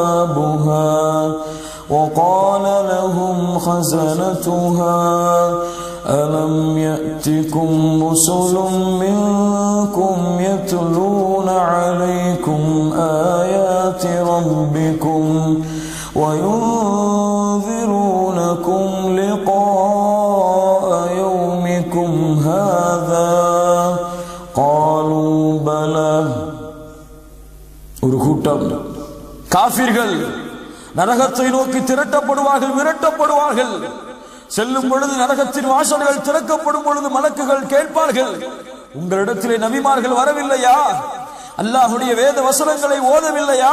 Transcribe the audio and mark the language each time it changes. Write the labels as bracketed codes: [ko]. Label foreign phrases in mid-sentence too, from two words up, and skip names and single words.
[ar] أبوابها وقال لهم خزنتها ألم يأتكم رسل منكم يتلون عليكم آيات ربكم وينذرونكم لقاء يومكم هذا قالوا بلى. [ta] ஒரு கூட்டம் காஃபிர்கள் நரகத்தை நோக்கி திரட்டப்படுவார்கள், விரட்டப்படுவார்கள். செல்லும் பொழுது நரகத்தின் வாசல்கள் திறக்கப்படும் பொழுது மலக்குகள் கேட்பார்கள், உங்களிடத்திலே நபிமார்கள் வரவில்லையா? அல்லாஹ்வுடைய வேத வசனங்களை ஓதவில்லையா?